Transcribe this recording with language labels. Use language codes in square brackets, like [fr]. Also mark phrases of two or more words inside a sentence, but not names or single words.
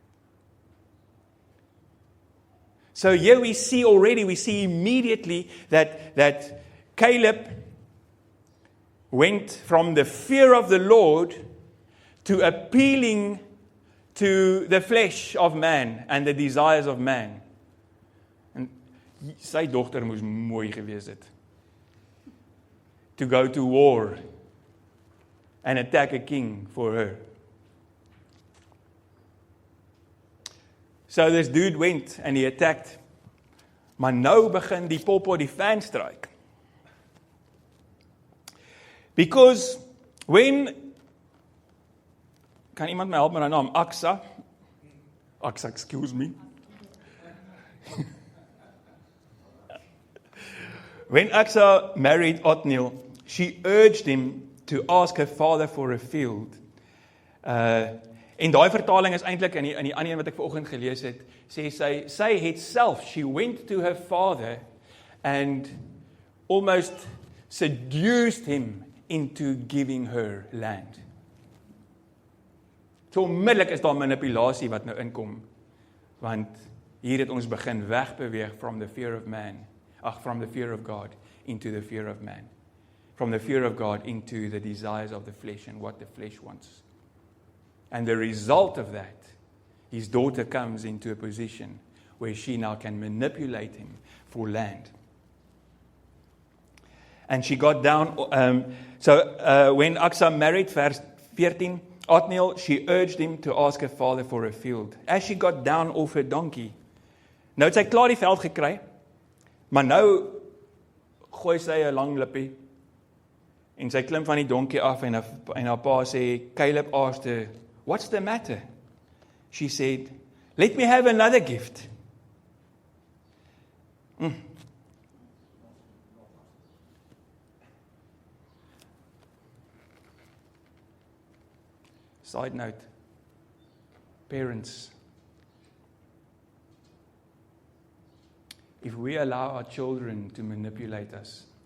[en] So here we see immediately that Caleb went from the fear of the Lord to appealing to the flesh of man and the desires of man. [af] En sy dogter moes mooi gewees het. [en] To go to war and attack a king for her. So this dude went and he attacked. [af] Maar nou begin die popo die [en] fan strike. Because when, [af] kan iemand my help met haar naam? [en] Aksa, excuse me. When Aksa married Othniel, she urged him to ask her father for a field. [af] En daai vertaling is eintlik in die ander een wat ek vanoggend gelees het, sê sy het self, [en] she went to her father and almost seduced him into giving her land. [af] So onmiddellik is daar manipulasie wat nou inkom, want hier het ons begin wegbeweeg [en] from the fear of God into the fear of man. From the fear of God into the desires of the flesh and what the flesh wants. And the result of that, his daughter comes into a position where she now can manipulate him for land. And she got down, when Aksa married, verse 14, Othniel, she urged him to ask her father for a field. As she got down off her donkey, [af] nou het sy klaar die veld gekry, maar nou gooi sy 'n lang lippie, en sy klim van die donkie af, en haar pa sê, [en] Caleb asked her, what's the matter? She said, let me have another gift. Side note, parents, if we allow our children to manipulate us